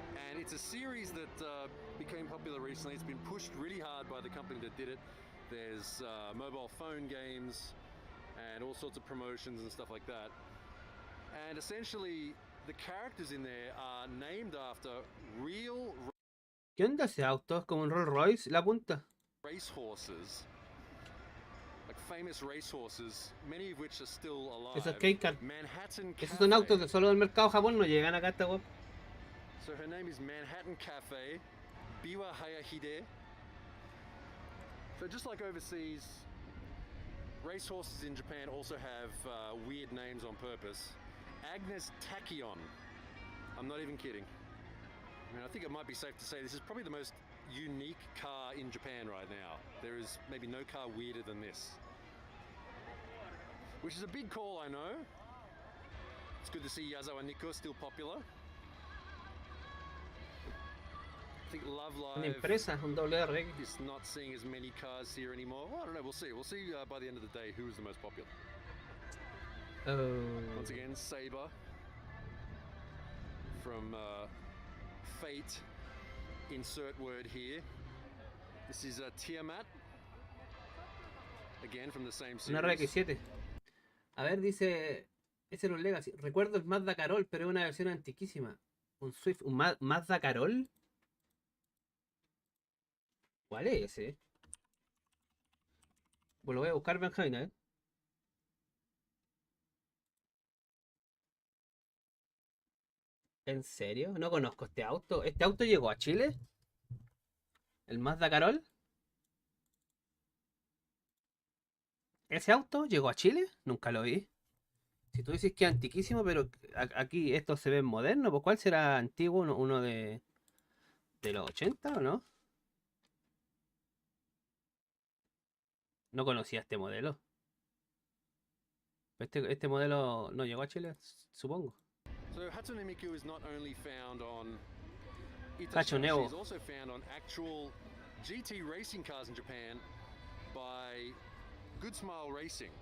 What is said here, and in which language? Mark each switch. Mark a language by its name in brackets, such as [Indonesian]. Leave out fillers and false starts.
[English] And it's a series that became popular recently. It's been pushed really hard by the company that did it. There's mobile phone games and all sorts of promotions and stuff like that. And essentially, the characters in there are named after real... [Spanish] ¿Qué onda ese auto? Es como un Rolls Royce, la punta. [English] Racehorses. Like famous racehorses, many of which are still alive. [Spanish] Esos K-Car. [English] Manhattan Cafe. [Spanish] Esos son autos de solo del mercado Japón, no llegan acá a esta web. [English] So her name is Manhattan Cafe, Biwa Hayahide. So just like overseas, racehorses in Japan also have weird names on purpose. Agnes Tachyon. I'm not even kidding. I mean, I think it might be safe to say this is probably the most unique car in Japan right now. There is maybe no car weirder than this. Which is a big call, I know. It's good to see Yazawa Nikko still popular. I think Love Live [Spanish] Una empresa, un WRX. [English] is not seeing as many cars here anymore. Well, I don't know, we'll see. We'll see by the end of the day who is the most popular. Once again, Saber from Fate. Insert word here. This is Tiamat. Again from the same series. [Spanish] Una RX7. A ver, dice... Ese era un Legacy. Recuerdo el Mazda Carol, pero es una versión antiquísima. Un Swift. ¿Un Mazda Carol? ¿Cuál es ese? Pues lo voy a buscar, Benjamin, ¿eh? ¿En serio? No conozco este auto. ¿Este auto llegó a Chile? ¿El Mazda Carol? ¿Ese auto llegó a Chile? Nunca lo vi. Si tú dices que es antiquísimo, pero aquí esto se ve moderno, pues ¿cuál será antiguo? ¿Uno de los 80 o no? No conocía este modelo. Este modelo no llegó a Chile, supongo. [English] So Hatsune Miku is not only found on Cachoneo. she's also found on actual GT racing cars in Japan by Good Smile Racing.